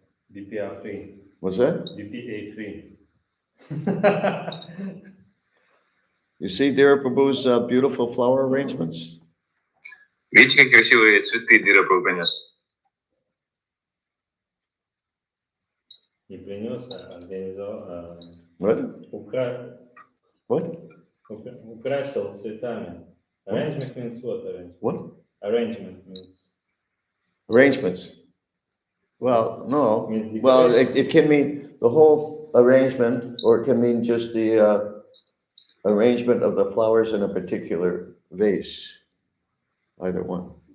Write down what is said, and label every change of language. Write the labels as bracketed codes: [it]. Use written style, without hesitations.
[en] DPR 3. What's that? DPA 3. You see Dira Prabhu's beautiful flower arrangements? [ru] Видите, какие красивые цветы Дира Прабху принес? Не принес, а организовал. [en] What? What? [ru] Украсил цветами. [en] Arrangement means what? What? Arrangement means. Arrangements. Well, no. Means Well, it can mean the whole arrangement, or it can mean just the arrangement of the flowers in a particular vase. Either one.